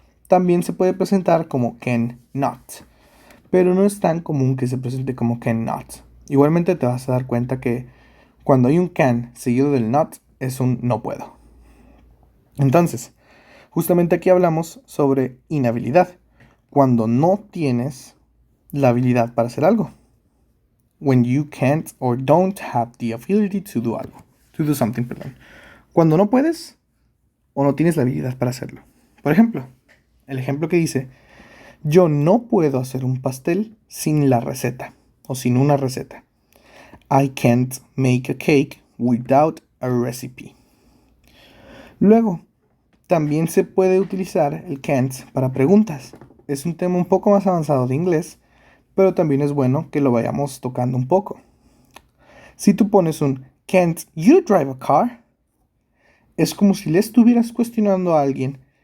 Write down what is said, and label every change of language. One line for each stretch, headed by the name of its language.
Spanish: También se puede presentar como can not, pero no es tan común que se presente como can not. Igualmente te vas a dar cuenta que cuando hay un can seguido del not es un no puedo. Entonces, Justamente aquí hablamos sobre inhabilidad, cuando no tienes la habilidad para hacer algo.
English: When you can't or don't have the ability to do
Spanish: algo.
English: To do something,
Spanish: perdón. Cuando no puedes o no tienes la habilidad para hacerlo. Por ejemplo, el ejemplo que dice, yo no puedo hacer un pastel sin la receta o sin una receta.
English: I can't make a cake without a recipe.
Spanish: Luego, también se puede utilizar el can't para preguntas. Es un tema un poco más avanzado de inglés, pero también es bueno que lo vayamos tocando un poco. Si tú pones un
English: can't you drive a car,
Spanish: es como si le estuvieras cuestionando a alguien.